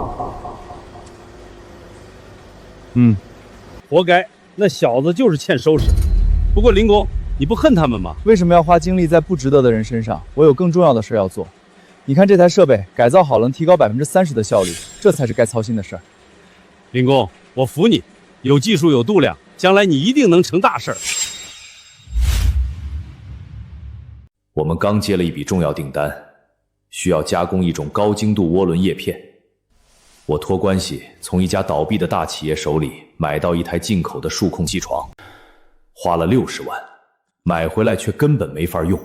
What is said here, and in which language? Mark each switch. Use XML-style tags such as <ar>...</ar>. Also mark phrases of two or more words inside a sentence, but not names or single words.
<zh>活該，那小子就是欠收拾。不過林工，你不恨他們嗎？為什麼要花精力在不值得的人身上？我有更重要的事要做。你看這台設備改造好了，能提高30%的效率，這才是該操心的事兒。林工，我服你，有技術有度量，將來你一定能成大事兒。我們剛接了一筆重要訂單，需要加工一種高精度渦輪葉片。我托關係從一家倒閉的大企業手裡買到一台進口的數控機床，花了60萬，買回來卻根本沒法用。</zh>